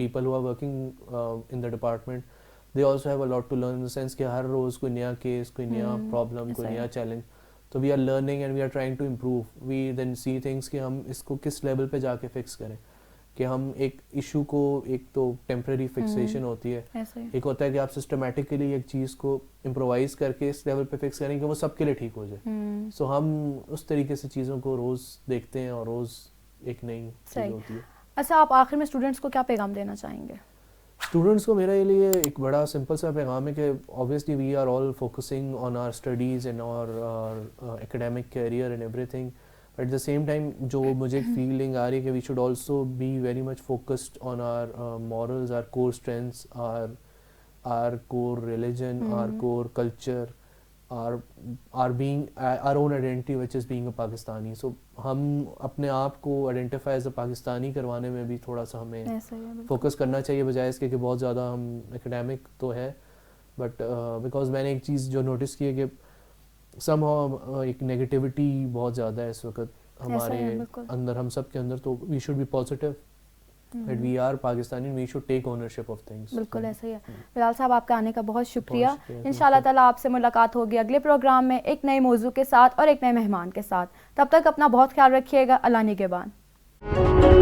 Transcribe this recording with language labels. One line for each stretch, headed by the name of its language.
English: People who are working in the department, they also have a lot to learn in the sense
Urdu: کہ ہر روز کوئی نیا case, کوئی نیا problem, کوئی نیا challenge.
English: So we are learning and we are trying to improve. We then see things
Urdu: کہ ہم اس کو کس لیول پہ جا کے فکس کریں, کہ ہم ایک ایشو کو, ایک تو ٹیمپرری فکسیشن ہوتی ہے, ایک ہوتا ہے کہ آپ سسٹمیٹکلی ایک چیز کو امپرووائز کر کے اس لیول پہ فکس کریں کہ وہ سب کے لیے ٹھیک ہو جائے. سو ہم اس طریقے سے چیزوں کو روز دیکھتے ہیں اور روز ایک نئی چیز ہوتی ہے. اچھا آپ آخر میں اسٹوڈنٹس کو کیا پیغام دینا چاہیں گے؟ اسٹوڈنٹس کو میرا لیے ایک بڑا سمپل سا پیغام ہے کہ
English: obviously we are all focusing on our studies and our academic career and everything. At the same time
Urdu: جو مجھے ایک فیلنگ آ رہی ہے کہ
English: we should also be very much focused on our morals, our core strengths, our core religion, our core culture, our being our own identity which is being a Pakistani.
Urdu: So ہم اپنے آپ کو
English: identify as a Pakistani
Urdu: کروانے میں بھی تھوڑا سا ہمیں فوکس کرنا چاہیے بجائے اس کے کہ بہت زیادہ ہم اکیڈیمک تو ہے. بٹ بیکاز میں نے ایک چیز جو نوٹس کی ہے کہ سم ہاؤ ایک نیگیٹیوٹی بہت زیادہ ہے اس وقت ہمارے اندر, ہم سب کے اندر.
English: تو we should be positive that we are Pakistani and we should take ownership of things.
Urdu: بالکل ایسا ہی ہے. بلال صاحب آپ کا آنے کا بہت شکریہ. انشاءاللہ تعالیٰ آپ سے ملاقات ہوگی اگلے پروگرام میں ایک نئے موضوع کے ساتھ اور ایک نئے مہمان کے ساتھ. تب تک اپنا بہت خیال رکھیے گا. اللہ نگہبان.